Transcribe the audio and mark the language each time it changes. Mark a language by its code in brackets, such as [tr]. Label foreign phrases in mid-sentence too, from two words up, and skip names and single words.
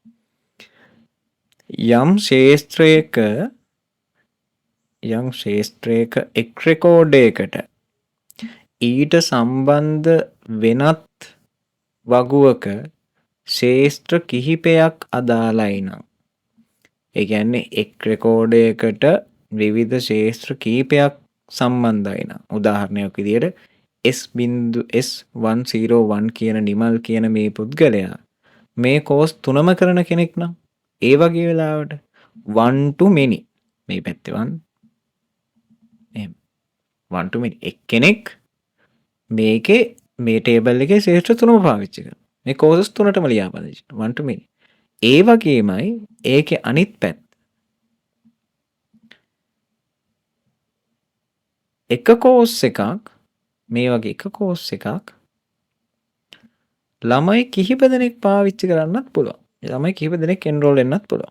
[si] යම් ශාස්ත්‍රයක එක් රෙකෝඩයකට ඊට සම්බන්ධ වෙනත් වගුවක ශාස්ත්‍ර කිහිපයක් අදාළයි නම්, ඒ කියන්නේ එක් රෙකෝඩයකට විවිධ ශාස්ත්‍ර කිහිපයක් සම්බන්ධයි නම්, උදාහරණයක් විදියට S.S101 කියන නිමල් කියන මේ පුද්ගලයා මේ කෝස් තුනම කරන කෙනෙක් නම්, ඒ වගේ වෙලාවට [en] one to many [si] මේ පැත්තේ [en] one to many [si] එක්කෙනෙක් මේකේ මේ ටේබල් එකේ ශාස්ත්‍ර තුනම පාවිච්චි කරනවා. මේ කෝසස් තුනටම ලියාපදිංචි [en] one to many. [si] ඒ වගේමයි ඒකේ අනිත් පැත්ත. එක කෝස් එකක් මේ වගේ එක කෝස් එකක් ළමයි කිහිප දෙනෙක් පාවිච්චි කරන්නත් පුළුවන්. ළමයි කිහිප දෙනෙක් එන්රෝල් වෙන්නත් පුළුවන්.